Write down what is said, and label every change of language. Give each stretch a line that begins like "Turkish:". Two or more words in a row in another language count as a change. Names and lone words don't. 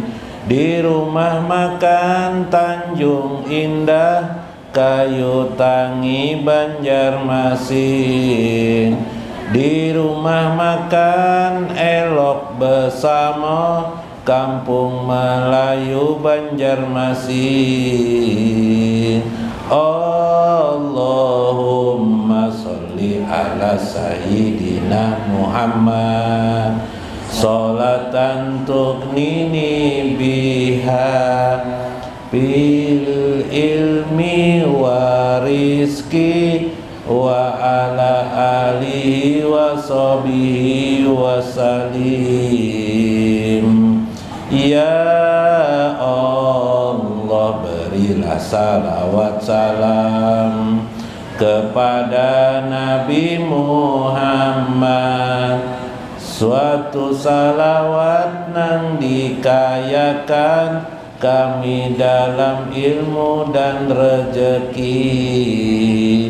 Indonesian: Di rumah makan Tanjung Indah, Kayu Tangi Banjarmasin. Di rumah makan Elok Besamo, Kampung Melayu Banjarmasin.
Arabic: اللهم صل على سيدنا محمد، صلاة تغنيني بها بالعلم و رزق وعلى آله وصحبه وسلم.
Indonesian: Ya Allah, berilah salawat salam kepada Nabi Muhammad, suatu salawat nang dikayakan kami dalam ilmu dan rezeki.